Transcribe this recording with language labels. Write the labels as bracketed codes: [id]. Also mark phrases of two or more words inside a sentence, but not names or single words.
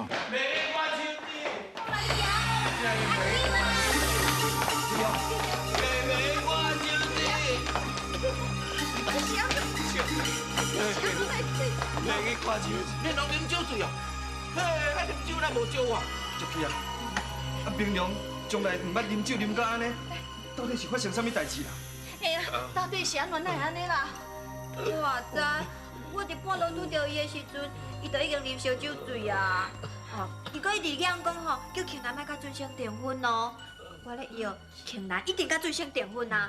[nan] 梅花秋地，梅花秋地，梅花秋地，明良啉酒醉啊，嘿，啉酒咱无酒啊，书记啊，啊明良从来毋捌啉酒啉到安尼，到底是发生啥物代志啦？哎呀，到底是安怎会安尼啦？我知，我伫半路拄到伊的时阵，伊就已经啉烧酒醉啊。哦，伊搁一直讲吼，叫庆南莫甲俊生订婚哦。我咧摇，庆南一定甲俊生订婚啊。